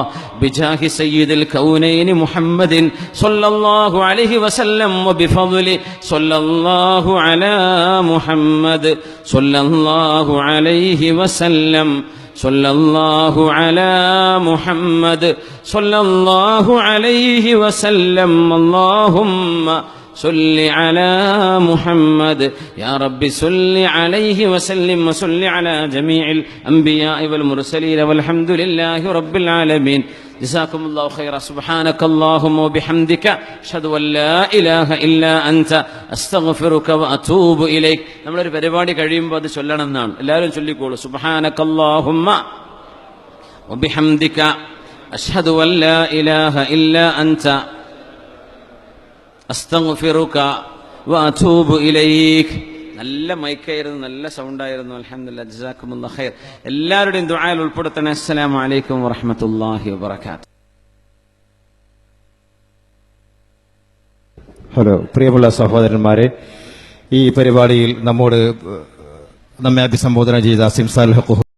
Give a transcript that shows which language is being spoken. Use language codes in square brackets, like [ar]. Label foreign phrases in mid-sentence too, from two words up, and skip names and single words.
[ar] بجاه سيد الكونين محمد صلى الله عليه وسلم وبفضل صلى الله على محمد صلى الله عليه وسلم صلى الله على محمد صلى الله عليه وسلم. അല്ലാഹുമ്മ صل على محمد يا رب صل عليه وسلم وصل على جميع الأنبياء والمرسلين والحمد لله رب العالمين. جزاكم الله خيرا. سبحانك اللهم وبحمدك أشهد أن لا إله إلا أنت أستغفرك وأتوب إليك. [ml] നമ്മളൊരു പരിപാടി കഴിയുമ്പോൾ അത് ചൊല്ലണം എന്നാണ്. എല്ലാവരും ചൊല്ലിക്കോളൂ. [ar] سبحانك اللهم وبحمدك أشهد أن لا إله إلا أنت أستغفرك وأتوب إليك. [ml] നല്ല മൈക്കായിരുന്നു, നല്ല സൗണ്ടായിരുന്നു. അൽഹംദുലില്ലാഹ്. [ar] جزاكم الله خير. [ml] എല്ലാവരുടെയും ദുആയിൽ ഉൾപ്പെടുത്തണേ. [ar] السلام عليكم ورحمة الله وبركاته. [ml] ഹലോ പ്രിയമുള്ള സഹോദരന്മാരെ, ഈ പരിപാടിയിൽ നമ്മെ അഭിസംബോധന ചെയ്ത സിംസാൽ ഹഖ്